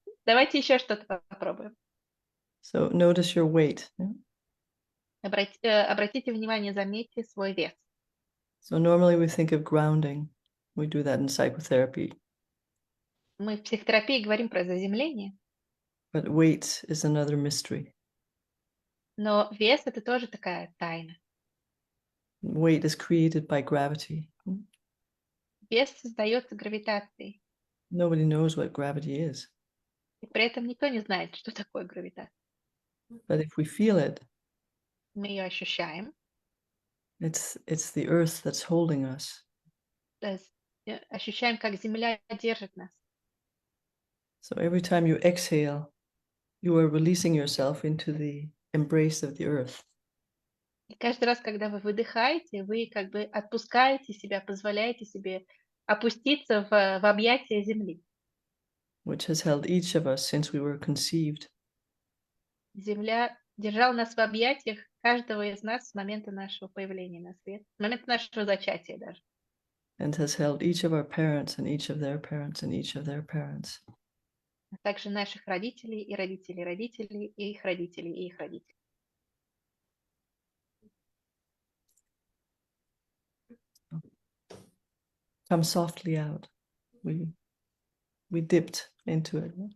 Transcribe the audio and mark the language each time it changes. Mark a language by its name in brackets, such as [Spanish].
[Russian] Давайте еще что-то попробуем. [English] So notice your weight. Yeah? [Russian] Обратите внимание, заметьте свой вес. [English] So normally we think of grounding. We do that in psychotherapy. [Russian] Мы в психотерапии говорим про заземление, [English] But weight is another mystery. [Russian] но вес — это тоже такая тайна. [English] Weight is created by gravity. [Russian] Вес создается гравитацией, [English] Nobody knows what gravity is. [Russian] и при этом никто не знает, что такое гравитация. [English] But if we feel it, [Russian] Мы ее ощущаем, [English] it's the earth that's holding us. [Russian] то есть, ощущаем, как Земля держит нас. [English] So every time you exhale, you are releasing yourself into the embrace of the earth. [Russian] И каждый раз, когда вы выдыхаете, вы как бы отпускаете себя, позволяете себе опуститься в объятия Земли. [English] Which has held each of us since we were conceived. [Russian] Земля держала нас в объятиях, каждого из нас с момента нашего появления на свет, с момента нашего зачатия даже. [English] And has held each of our parents and each of their parents and each of their parents. [Russian] А также наших родителей и родителей родителей и их родителей и их родителей. [English] Come softly out. We dipped into it.